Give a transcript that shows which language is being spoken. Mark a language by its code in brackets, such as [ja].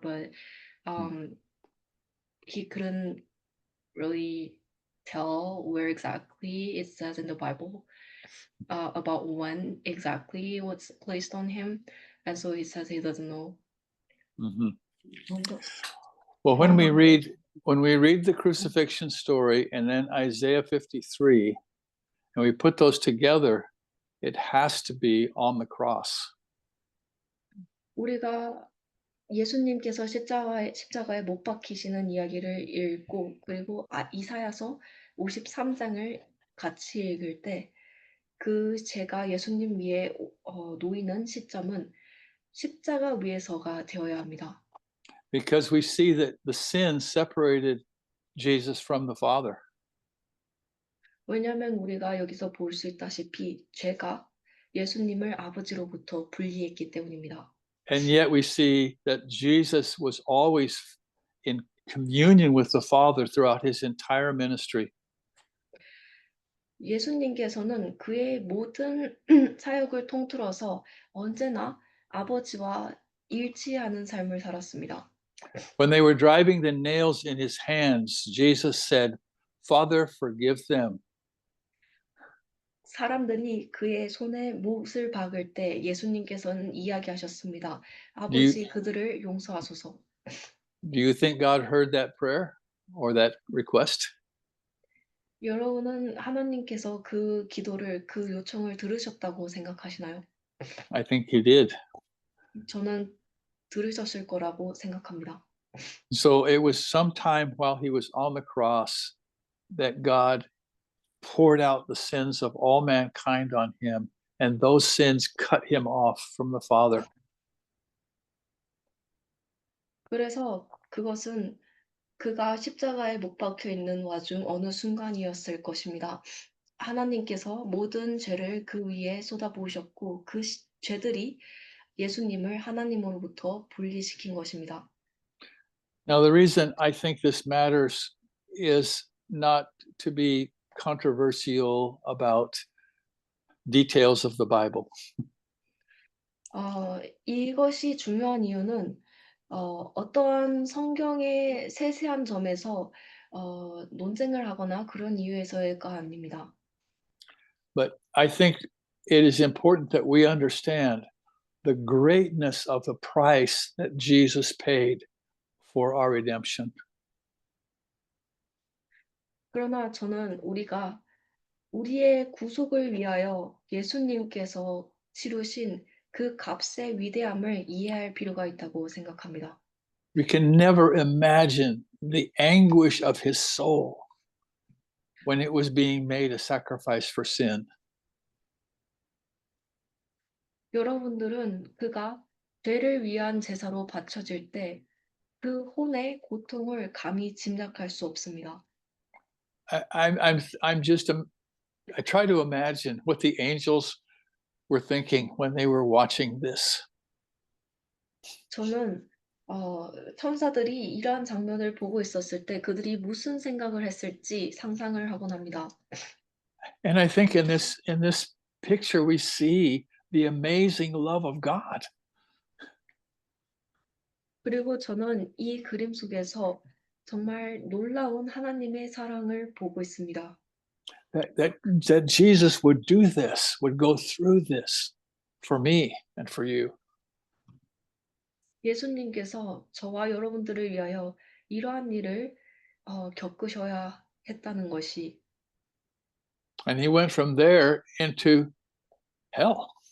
[en] But he couldn't really tell where exactly it says in the Bible about when exactly what's placed on him, and so he says he doesn't know. Mm-hmm. Well, when we read the crucifixion story and then Isaiah 53, and we put those together, it has to be on the cross. [ko] 우리가 예수님께서 십자가에 못 박히시는 이야기를 읽고 그리고 이사야서 53장을 같이 읽을 때 그 죄가 예수님 위에 놓이는 시점은 십자가 위에서가 되어야 합니다. [en] Because we see that the sin separated Jesus from the Father. [ko] 왜냐하면 우리가 여기서 볼 수 있다시피 죄가 예수님을 아버지로부터 분리했기 때문입니다. [en] And yet we see that Jesus was always in communion with the Father throughout his entire ministry. [ko] 예수님께서는 그의 모든 사역을 통틀어서 언제나 아버지와 일치하는 삶을 살았습니다. [en] When they were driving the nails in his hands, Jesus said, Father, forgive them. [ko] 사람들이 그의 손에 못을 박을 때 예수님께서는 이야기하셨습니다. [en] Do you, [ko] 아버지 그들을 용서하소서. [en] do you think God heard that prayer or that request? [ko] 여러분은 하나님께서 그 기도를, 그 요청을 들으셨다고 생각하시나요? [en] I think he did. [ko] 저는 들으셨을 거라고 생각합니다. [en] So it was sometime while he was on the cross that God poured out the sins of all mankind on him, and those sins cut him off from the Father. [ko] 그래서 그것은 그가 십자가에 못 박혀 있는 와중 어느 순간이었을 것입니다. 하나님께서 모든 죄를 그 위에 쏟아부으셨고 그 죄들이 예수님을 하나님으로부터 분리시킨 것입니다. [en] Now, the reason I think this matters is not to be controversial about details of the Bible. [ko] 이것이 중요한 이유는 어떠한 성경의 세세한 점에서 논쟁을 하거나 그런 이유에서가 아닙니다. [en] But I think it is important that we understand the greatness of the price that Jesus paid for our redemption. [ko] 그러나 저는 우리가 우리의 구속을 위하여 예수님께서 치르신 그 값의 위대함을 이해할 필요가 있다고 생각합니다. [en] We can never imagine the anguish of his soul when it was being made a sacrifice for sin. [ko] 여러분들은 그가 죄를 위한 제사로 바쳐질 때 그 혼의 고통을 감히 짐작할 수 없습니다. [en] I'm just I try to imagine what the angels were thinking when they were watching this. [ko] 저는 천사들이 이러한 장면을 보고 있었을 때 그들이 무슨 생각을 했을지 상상을 하곤 합니다. [en] And I think in this picture we see the amazing love of God. [ko] 그리고 저는 이 그림 속에서 정말 놀라운 하나님의 사랑을 보고 있습니다. [en] That Jesus would do this, would go through this for me and for you. [ko] 예수님께서 저와 여러분들을 위하여 이러한 일을 겪으셔야 했다는 것이 [en] And he went from there into hell.